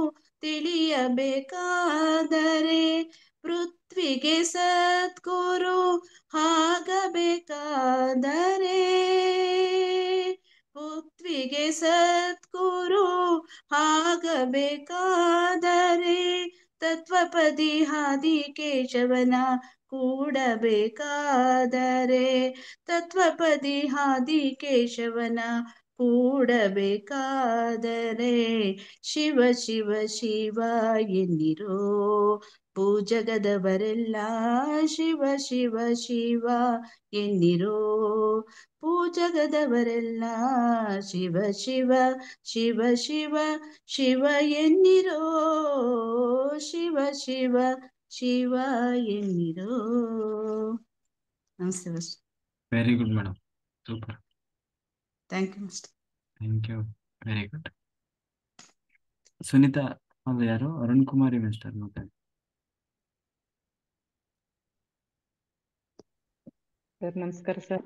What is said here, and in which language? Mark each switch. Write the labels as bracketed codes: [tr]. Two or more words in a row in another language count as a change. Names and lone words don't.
[kn] ತಿಳಿಯಬೇಕಾದರೆ ಪೃಥ್ವಿಗೆ ಸದ್ಗುರು ಆಗಬೇಕಾದರೆ ಪೃಥ್ವಿಗೆ ಸದ್ಗುರು ಆಗಬೇಕಾದರೆ ತತ್ವಪದಿ ಹಾದಿ ಕೇಶವನ ಕೂಡಬೇಕಾದರೆ ತತ್ವಪದಿ ಹಾದಿ ಕೇಶವನ ಕೂಡಬೇಕಾದರೆ ಶಿವ ಶಿವ ಶಿವ ಎನ್ನಿರೋ ಭೂಜಗದವರೆಲ್ಲ ಶಿವ ಶಿವ ಶಿವ ಎನ್ನಿರೋ ಭೂಜಗದವರೆಲ್ಲ ಶಿವ ಶಿವ ಶಿವ ಶಿವ ಶಿವ ಎನ್ನಿರೋ ಶಿವ ಶಿವ ಶಿವ ಎನ್ನಿರೋ. ನಮಸ್ತೆ ಮಾಸ್ಟರ್. [en] very good madam, super. thank you master. thank you, very good. [kn] ಸುನೀತಾ ಅಲ್ಲ, ಯಾರು ಅರುಣ್ ಕುಮಾರಿ ಮಾಸ್ಟರ್ ಮಾತಾಡಿ. ಸರ್ ನಮಸ್ಕಾರ ಸರ್.